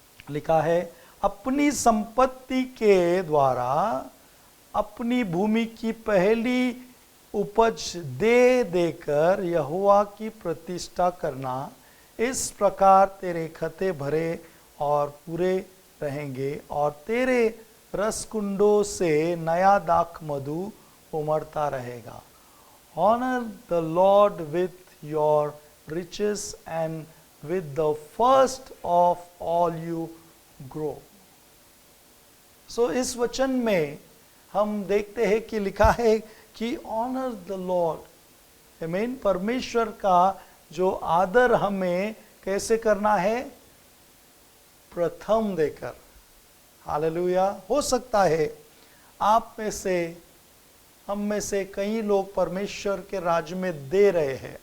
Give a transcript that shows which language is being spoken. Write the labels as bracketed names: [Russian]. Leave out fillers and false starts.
[Hindi] लिखा है, अपनी संपत्ति के द्वारा अपनी भूमि की पहली उपज दे देकर यहोवा की प्रतिष्ठा करना, इस प्रकार तेरे खते भरे और पूरे रहेंगे और तेरे रसकुंडों से नया दाख मधु उमड़ता रहेगा। [English] Honor the Lord with your riches and with the first of all you grow. [Hindi] So इस वचन में हम देखते हैं कि लिखा है कि [English] Honour the lord. [Hindi] आमीन। परमेश्वर का जो आदर हमें कैसे करना है? प्रथम देकर। हालेलुया। हो सकता है आप में से, हम में से कई लोग परमेश्वर के राज्य में दे रहे हैं।